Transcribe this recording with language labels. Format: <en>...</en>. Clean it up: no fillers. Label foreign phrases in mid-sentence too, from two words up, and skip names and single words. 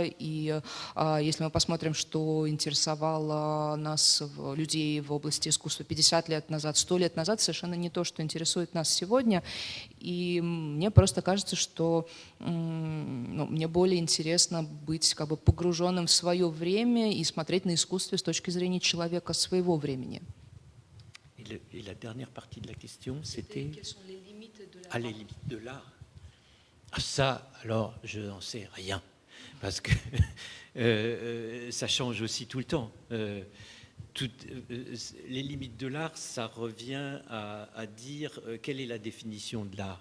<ru>И если мы посмотрим, что интересовало нас, людей в области искусства 50 лет назад, 100 лет назад, совершенно не то, что интересует нас сегодня. И мне просто кажется, что мне более интересно быть как бы погруженным в свое время и смотреть на искусство с точки зрения человека своего времени.</ru> <fr>Et la dernière partie de la question, c'était Quelles sont les limites de l'art? les limites de l'art. Ça, alors, je n'en sais rien, parce que ça change aussi tout le temps. Les limites de l'art, ça revient à dire quelle est la définition de l'art.</fr>